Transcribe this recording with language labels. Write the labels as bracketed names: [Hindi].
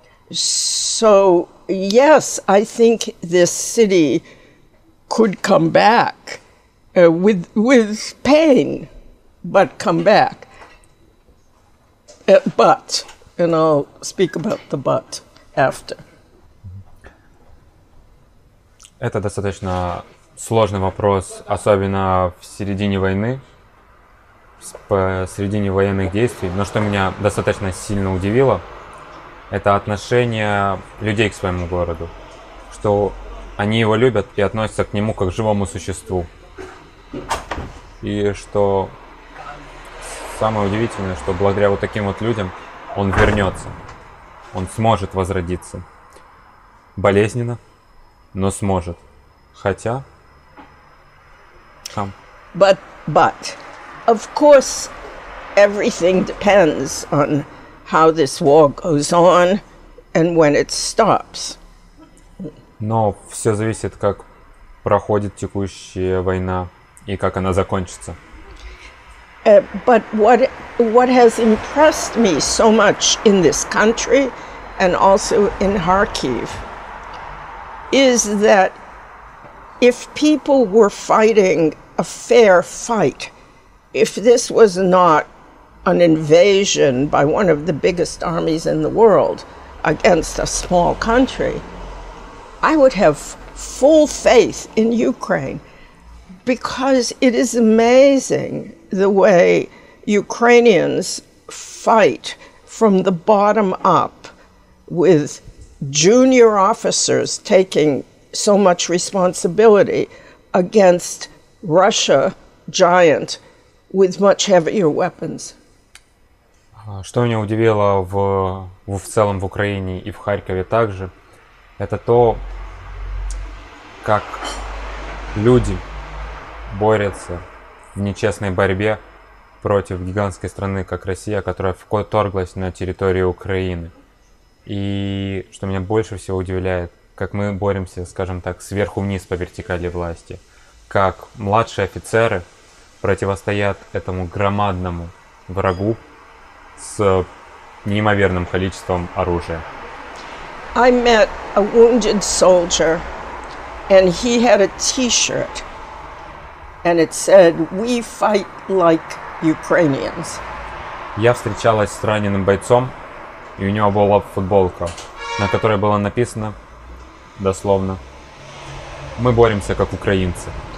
[English] So, yes, I think this city could come back with pain, but come back. But, and I'll speak about the but after. [Russian] Это достаточно сложный вопрос, особенно в середине войны, посередине военных действий. Но что меня достаточно сильно удивило, это отношение людей к своему городу. Что они его любят и относятся к нему как к живому существу. И что самое удивительное, что благодаря вот таким вот людям он вернется. Он сможет возродиться. Болезненно, но сможет. Хотя... [English] But, of course, everything depends on how this war goes on and when it stops. [Russian] Но все зависит, как проходит текущая война и как она закончится. [English] But what has impressed me so much in this country and also in Kharkiv is that if people were fighting a fair fight, if this was not an invasion by one of the biggest armies in the world against a small country, I would have full faith in Ukraine, because it is amazing the way Ukrainians fight from the bottom up, with junior officers taking so much responsibility against Russia, giant, with much heavier weapons. [Russian] Что меня удивило в целом в Украине и в Харькове также, это то, как люди борются в нечестной борьбе против гигантской страны, как Россия, которая вторглась на территорию Украины. И что меня больше всего удивляет, как мы боремся, скажем так, сверху вниз по вертикали власти. Как младшие офицеры противостоят этому громадному врагу с неимоверным количеством оружия. [English] I met a wounded soldier, and he had a T-shirt, and it said, "We fight like Ukrainians." [Russian] Я встречалась с раненым бойцом, и у него была футболка, на которой было написано дословно: "Мы боремся как украинцы".